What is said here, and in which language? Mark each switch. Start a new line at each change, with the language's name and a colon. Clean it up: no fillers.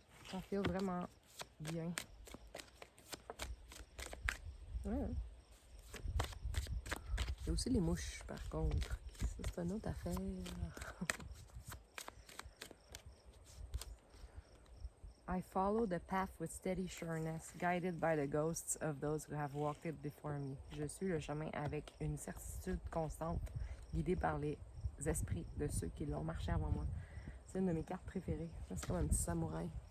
French: Ça fait vraiment bien. Ouais. Il y a aussi les mouches, par contre. Ça, c'est une autre affaire.
English: I follow the path with steady sureness, guided by the ghosts of those who have walked it before me.
French: Je suis le chemin avec une certitude constante, guidée par les esprits de ceux qui l'ont marché avant moi. C'est une de mes cartes préférées. C'est comme un petit samouraï.